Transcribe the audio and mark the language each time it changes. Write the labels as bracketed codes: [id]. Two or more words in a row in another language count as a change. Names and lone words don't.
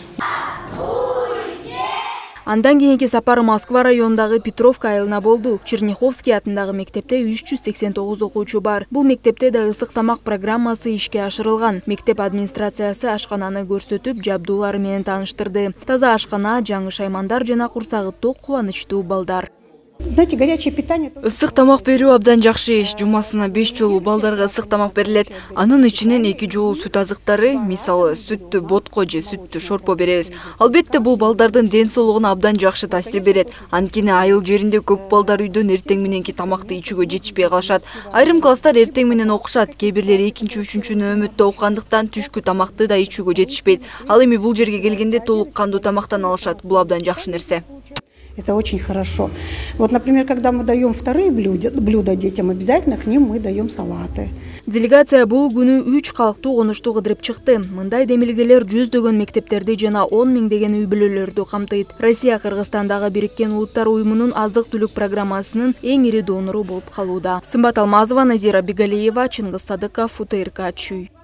[ky] Андан кийинки сапар Москва районундагы Петровка айылына болду. Черняховский атындагы мектепте 389 окуучу бар. Бул мектепте да ысык тамак программасы ишке ашырылган. Мектеп администрациясы ашкананы көрсөтүп, жабдуулары менен тааныштырды. Таза ашкана, жаңы шаймандар жана курсагы ток кубанычтуу балдар. [ru] Знаете, горячее питание. [ky] Ысык тамак берүү абдан жакшы иш. Жумасына 5 жолу балдарга ысык тамак берилет. Анын ичинен 2 жолу сүт азыктары, мисалы сүттү ботко же сүттү шорпо беребиз. Албетте бул балдардын ден соолугуна абдан жакшы таасир берет. Анткени айыл жеринде көп балдар үйдөн эртең мененки тамакты ичүүгө жетишпей калышат. Айрым класстар эртең менен окушат, кээ бирлери 2-3 нөөмөттө окугандыктан түшкү тамакты да ичүүгө жетишпейт. Ал эми бул жерге келгенде толук кандуу тамактан алышат. Бул абдан жакшы нерсе. [ru] Это очень хорошо. Вот, например, когда мы даем вторые блюда детям, обязательно к ним мы даем салаты. [ky] Делегация бул күнү 3 калктуу конушту кыдырып чыкты. Мындай демилгелер жүздөгөн мектептерди жана 10 миңдеген үй бүлөлөрдү камтыйт. Россия Кыргызстандагы Бириккен Улуттар уюмунун азык-түлүк программасынын эң ири донору болуп калууда. Сымбат Алмазова, Назира Бигалиева, Чыңгыз Садыков, УТРК Чүй.